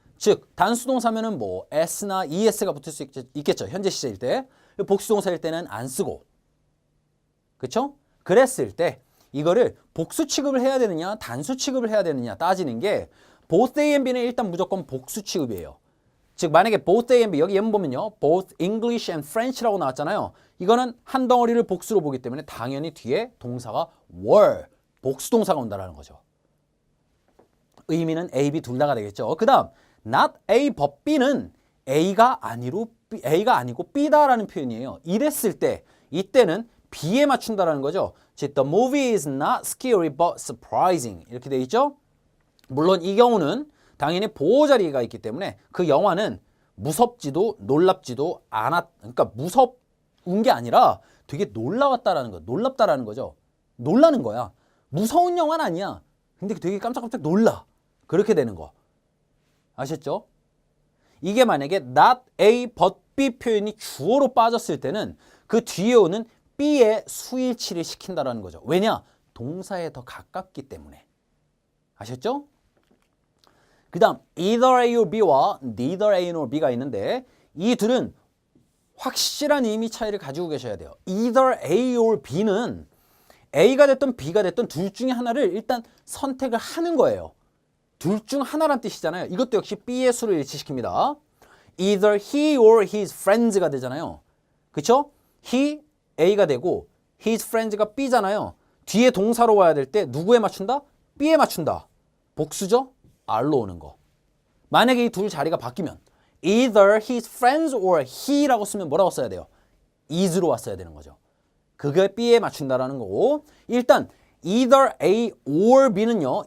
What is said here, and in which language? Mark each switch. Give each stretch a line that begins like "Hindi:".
Korean: 즉 단수 동사면은 뭐 s나 es가 붙을 수 있겠죠. 현재 시제일 때. 복수 동사일 때는 안 쓰고. 그렇죠? 그랬을 때 이거를 복수 취급을 해야 되느냐 단수 취급을 해야 되느냐 따지는 게 both A and B는 일단 무조건 복수 취급이에요. 즉 만약에 both A and B 여기 예문 보면요. both English and French라고 나왔잖아요. 이거는 한 덩어리를 복수로 보기 때문에 당연히 뒤에 동사가 were, 복수 동사가 온다는 거죠. 의미는 A, B 둘 다가 되겠죠. 그 다음 not A but B는 A가 아니고 B다라는 표현이에요. 이랬을 때 이때는 B에 맞춘다라는 거죠.
English: 즉 the movie is not scary but surprising
Korean: 이렇게 돼 있죠. 물론 이 경우는 당연히 보호 자리가 있기 때문에 그 영화는 무섭지도 놀랍지도 그러니까 무서운 게 아니라 되게 놀라웠다라는 거, 놀랍다라는 거죠. 놀라는 거야. 무서운 영화는 아니야. 근데 되게 깜짝깜짝 놀라. 그렇게 되는 거. 아셨죠? 이게 만약에 not A but B 표현이 주어로 빠졌을 때는 그 뒤에 오는 B의 수일치를 시킨다라는 거죠. 왜냐? 동사에 더 가깝기 때문에. 아셨죠? 그 다음 either A or B와 neither A nor B가 있는데 이 둘은 확실한 의미 차이를 가지고 계셔야 돼요. either A or B는 A가 됐든 B가 됐든 둘 중에 하나를 일단 선택을 하는 거예요. 둘 중 하나란 뜻이잖아요. 이것도 역시 B의 수를 일치시킵니다. either he or his friends가 되잖아요. 그쵸? he A가 되고 his friends가 B잖아요. 뒤에 동사로 와야 될 때 누구에 맞춘다? B에 맞춘다. 복수죠? R로 오는 거. 만약에 이 둘 자리가 바뀌면 either his friends or he라고 쓰면 뭐라고 써야 돼요? is로 왔어야 되는 거죠. 그게 B에 맞춘다라는 거고 일단 either A or B는요.